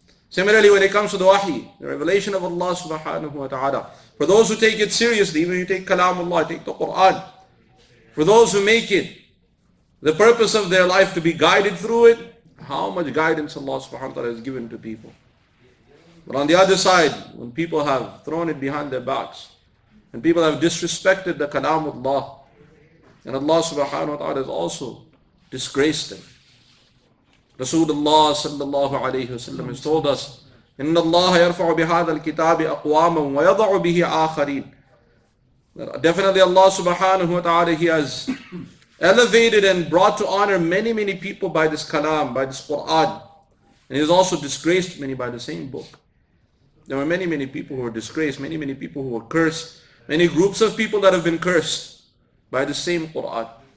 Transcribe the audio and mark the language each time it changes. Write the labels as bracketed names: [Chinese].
[English] Similarly, when it comes to the wahi, the revelation of Allah subhanahu wa ta'ala, for those who take it seriously, even you take kalamullah, take the Quran, for those who make it the purpose of their life to be guided through it, how much guidance Allah subhanahu wa ta'ala has given to people. But on the other side, when people have thrown it behind their backs, and people have disrespected the kalamullah, and Allah subhanahu wa ta'ala has also disgraced them. Rasulullah sallallahu alayhi wa sallam has told us, [Arabic] إِنَّ اللَّهَ يَرْفَعُ بِهَذَا الْكِتَابِ أَقْوَامًا وَيَضَعُ بِهِ آخَرِينَ. [English] Definitely Allah subhanahu wa ta'ala, He has elevated and brought to honor many, many people by this kalam, by this Quran. And He has also disgraced many by the same book. There were many, many people who were disgraced, many, many people who were cursed, many groups of people that have been cursed by the same Quran.